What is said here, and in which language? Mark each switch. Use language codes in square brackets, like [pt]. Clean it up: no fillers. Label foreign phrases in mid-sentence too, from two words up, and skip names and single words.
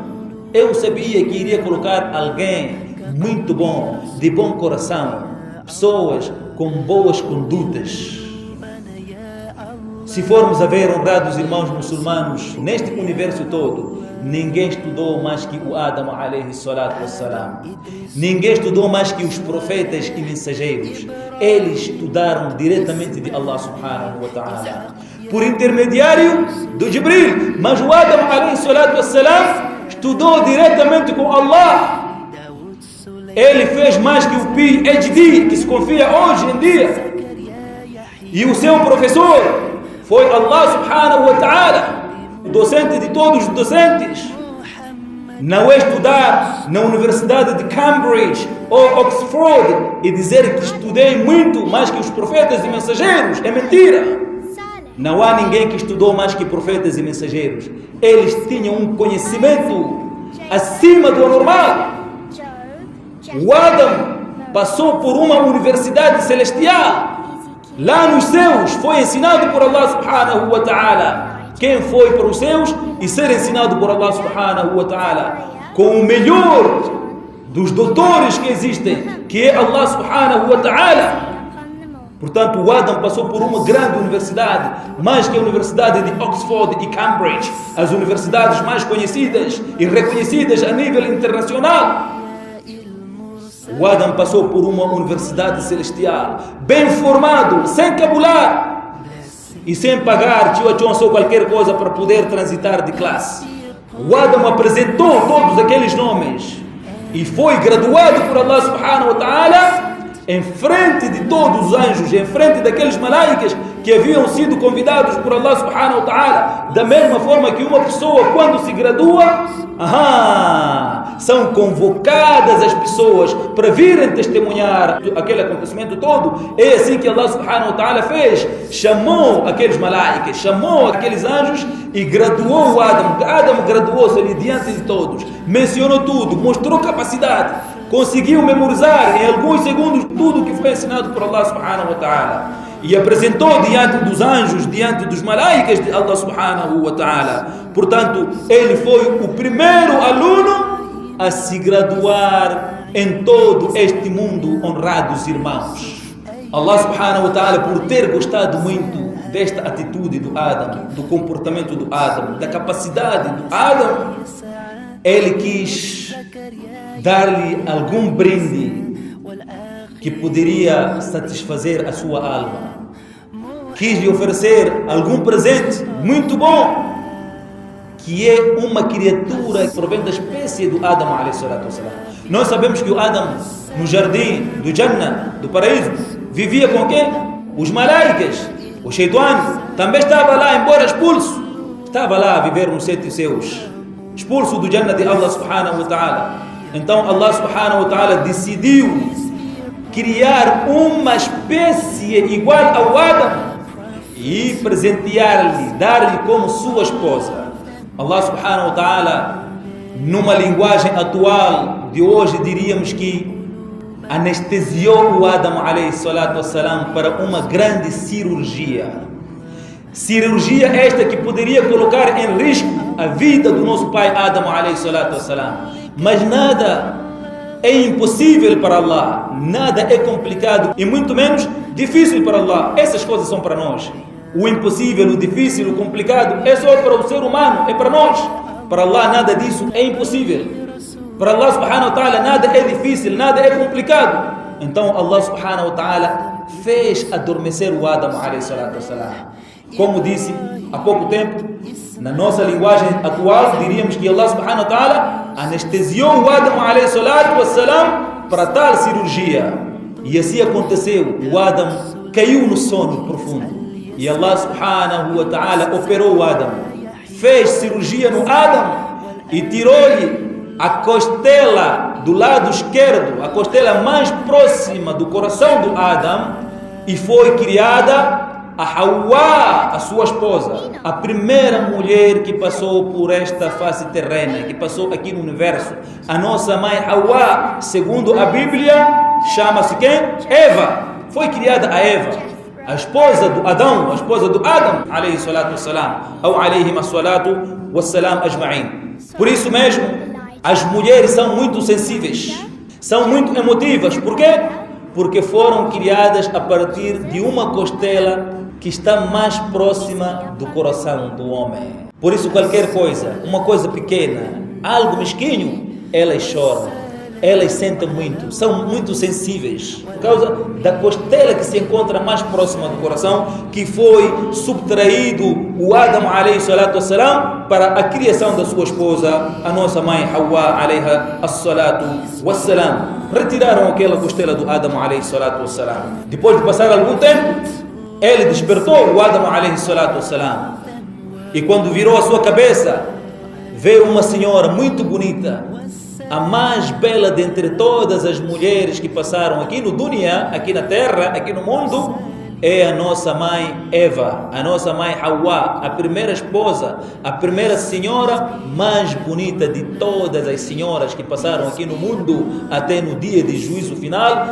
[pt] Eu sabia que iria colocar alguém muito bom, de bom coração, pessoas com boas condutas. Se formos a ver, honrados irmãos muçulmanos, neste universo todo, ninguém estudou mais que o Adam [ar] عليه الصلاة والسلام. [pt] Ninguém estudou mais que os profetas e mensageiros. Eles estudaram diretamente de Allah [ar] سبحانه وتعالى, [pt] por intermediário do Jibril. Mas o Adam [ar] عليه الصلاة والسلام [pt] estudou diretamente com Allah. Ele fez mais que o PhD que se confia hoje em dia. E o seu professor foi Allah [ar] سبحانه وتعالى, [pt] o docente de todos os docentes. Não é estudar na Universidade de Cambridge ou Oxford e dizer que estudei muito mais que os profetas e mensageiros. É mentira. Não há ninguém que estudou mais que profetas e mensageiros. Eles tinham um conhecimento acima do normal. O Adam passou por uma universidade celestial. Lá nos céus foi ensinado por Allah [ar] سبحانه وتعالى. [pt] Quem foi para os céus e ser ensinado por Allah [ar] سبحانه وتعالى [pt] com o melhor dos doutores que existem, que é Allah [ar] سبحانه وتعالى. [pt] Portanto, o Adam passou por uma grande universidade, mais que a Universidade de Oxford e Cambridge, as universidades mais conhecidas e reconhecidas a nível internacional. O Adam passou por uma universidade celestial, bem formado, sem cabular e sem pagar tio ou qualquer coisa para poder transitar de classe. O Adam apresentou todos aqueles nomes e foi graduado por Allah [ar] سبحانه وتعالى [pt] em frente de todos os anjos, em frente daqueles malaicas que haviam sido convidados por Allah [ar] سبحانه وتعالى, [pt] da mesma forma que uma pessoa quando se gradua, são convocadas as pessoas para virem testemunhar aquele acontecimento todo. É assim que Allah [ar] سبحانه وتعالى [pt] fez, chamou aqueles malaicas, chamou aqueles anjos e graduou o Adam. Adam graduou-se ali diante de todos, mencionou tudo, mostrou capacidade, conseguiu memorizar em alguns segundos tudo o que foi ensinado por Allah [ar] سبحانه وتعالى [pt] e apresentou diante dos anjos, diante dos malaicas de Allah [ar] سبحانه وتعالى. [pt] Portanto, ele foi o primeiro aluno a se graduar em todo este mundo, honrados irmãos. Allah [ar] سبحانه وتعالى, [pt] por ter gostado muito desta atitude do Adam, do comportamento do Adam, da capacidade do Adam, ele quis dar-lhe algum brinde que poderia satisfazer a sua alma. Quis lhe oferecer algum presente muito bom, que é uma criatura que provém da espécie do Adam [ar] عليه الصلاة والسلام. [pt] Nós sabemos que o Adam, no jardim do Jannah, do paraíso, vivia com quem? Os malaicas. O Shaitan também estava lá, embora expulso, estava lá a viver nos sítios seus, expulso do Jannah de Allah [ar] سبحانه وتعالى. [pt] Então Allah [ar] سبحانه وتعالى [pt] decidiu criar uma espécie igual ao Adam e presentear-lhe, dar-lhe como sua esposa. Allah [ar] سبحانه وتعالى, [pt] numa linguagem atual de hoje, diríamos que anestesiou o Adam [ar] عليه الصلاة والسلام [pt] para uma grande cirurgia. Cirurgia esta que poderia colocar em risco a vida do nosso pai Adam [ar] عليه الصلاة والسلام. [pt] Mas nada é impossível para Allah, nada é complicado e muito menos difícil para Allah. Essas coisas são para nós. O impossível, o difícil, o complicado é só para o ser humano, é para nós. Para Allah nada disso é impossível. Para Allah [ar] سبحانه وتعالى [pt] nada é difícil, nada é complicado. Então Allah [ar] سبحانه وتعالى [pt] fez adormecer o Adam [ar] عليه الصلاة والسلام. [pt] Como disse há pouco tempo, na nossa linguagem atual, diríamos que Allah [ar] سبحانه وتعالى [pt] anestesiou o Adam [ar] عليه الصلاة والسلام [pt] para tal cirurgia. E assim aconteceu. O Adam caiu no sono profundo. E Allah [ar] سبحانه وتعالى [pt] operou o Adam. Fez cirurgia no Adam e tirou-lhe a costela do lado esquerdo, a costela mais próxima do coração do Adam, e foi criada a Hawa, a sua esposa, a primeira mulher que passou por esta face terrena, que passou aqui no universo. A nossa mãe Hawa, segundo a Bíblia, chama-se quem? Eva. Foi criada a Eva, a esposa do Adão, a esposa do Adam, [ar] عليه الصلاة والسلام, [pt] ou [ar] عليهم الصلاة والسلام أجمعين. [pt] Por isso mesmo, as mulheres são muito sensíveis, são muito emotivas. Por quê? Porque foram criadas a partir de uma costela que está mais próxima do coração do homem. Por isso qualquer coisa, uma coisa pequena, algo mesquinho, elas choram, elas sentem muito, são muito sensíveis, por causa da costela que se encontra mais próxima do coração, que foi subtraído o Adam [ar] عليه الصلاة والسلام [pt] para a criação da sua esposa, a nossa mãe Hawa [ar] عليها الصلاة والسلام. [pt] Retiraram aquela costela do Adam [ar] عليه الصلاة والسلام. [pt] Depois de passar algum tempo, ele despertou o Adam [ar] عليه الصلاة والسلام. [pt] E quando virou a sua cabeça, veio uma senhora muito bonita, a mais bela dentre todas as mulheres que passaram aqui no dunya, aqui na terra, aqui no mundo, é a nossa mãe Eva, a nossa mãe Hawa, a primeira esposa, a primeira senhora mais bonita de todas as senhoras que passaram aqui no mundo, até no dia de juízo final.